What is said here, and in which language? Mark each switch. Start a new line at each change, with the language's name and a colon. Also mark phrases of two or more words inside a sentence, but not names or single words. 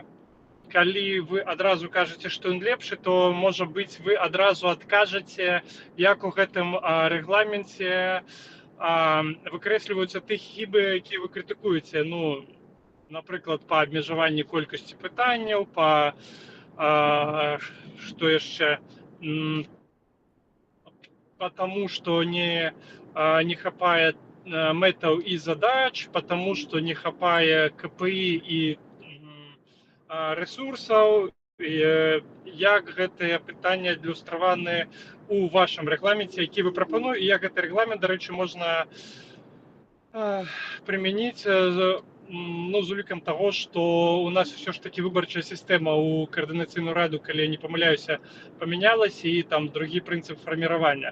Belarusian: І калі вы адразу кажаце, што ён лепшы, то можа быць вы адразу адкажаце, як у гэтым рэгламенце выкрэсліваюцца тых хібы, якія вы крытыкуеце. Ну, напрыклад, па абмежаванні колькасці пытанняў, па што яшчэ,
Russian: потому что
Belarusian: не хапае мэтаў і задач,
Russian: потому что
Belarusian: не хапае КПІ і ресурсаў, як гэтыя пытанні адлюстраваны у вашым рэгламенце, які вы прапануеце, і як гэты рэгламент, дарэчы, можна прымяніць ну, з улікам таго, што у нас ўсё ж такі выбарчая сістэма ў каардынацыйную раду, калі я не памыляюся, памянялася, і там другі прынцып фарміравання.